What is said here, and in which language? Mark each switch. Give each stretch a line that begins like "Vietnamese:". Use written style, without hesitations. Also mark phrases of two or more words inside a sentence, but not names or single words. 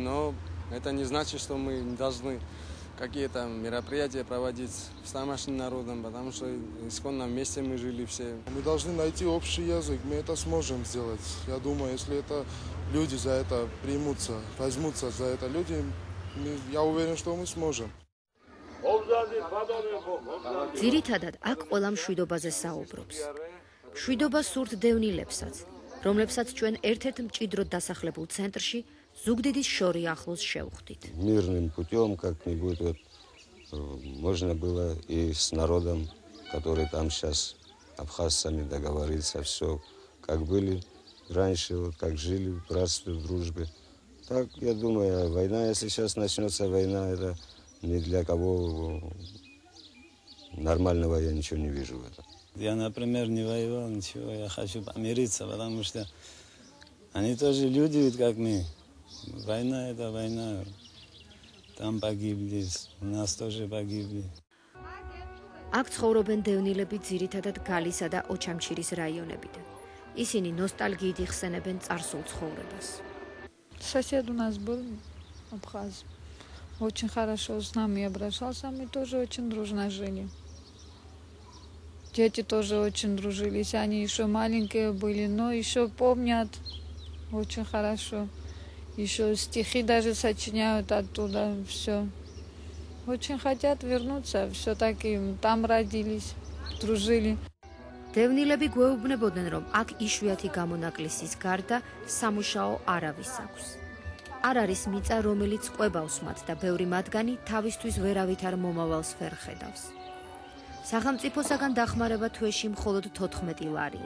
Russian: Но это не значит, что мы должны какие-то мероприятия проводить с тамошним народом, потому что исконно вместе мы жили все. Мы должны найти общий язык, мы это сможем сделать. Я думаю, если это люди за это примутся, возьмутся за это люди, я уверен, что мы сможем.
Georgian: ძირითადად აქ ყველა მშვიდობაზე საუბრობს. მშვიდობა სურთ დევნილებსაც, რომლებსაც ჩვენ ერთ-ერთ მჭიდროდ დასახლებულ ცენტრში ზუგდიდის შორი ახლოს შევხვდით.
Russian: Мирным путем как-нибудь вот можно было и с народом, который там сейчас абхазцами договориться, все как были раньше, вот как жили в братстве, в дружбе. Так, я думаю, война, если сейчас начнется война, это ни для кого нормального я ничего не вижу в этом. Я, например, не воевал, ничего, я хочу помириться, потому что они тоже люди, ведь как мы. Война – это война. Там погибли, у нас тоже погибли.
Georgian: აქ ცხოვრობენ დევნილები ძირითადად გალისა და ოჩამჩირის რაიონებიდან. ისინი ნოსტალგიით იხსენებენ წარსულ ცხოვრებას.
Russian: Сосед у нас был абхаз. Очень хорошо с нами обращался, мы тоже очень дружно жили. Дети тоже очень дружились, они еще маленькие были, но еще помнят очень хорошо. Еще стихи даже сочиняют оттуда, все. Очень хотят вернуться, все-таки там родились, дружили.
Georgian: დევნილები გვეუბნებოდნენ, რომ აქ იშვიათი გამონაკლისის გარდა სამუშაო არავის აქვს. არ არის მიწა, რომელიც ყვებავს მათ და ბევრი მათგანი თავისთვის ვერავით არ მომავალს ვერ ხედავს. სახელმწიფოსაგან დახმარება თვეში მხოლოდ 14 ლარია.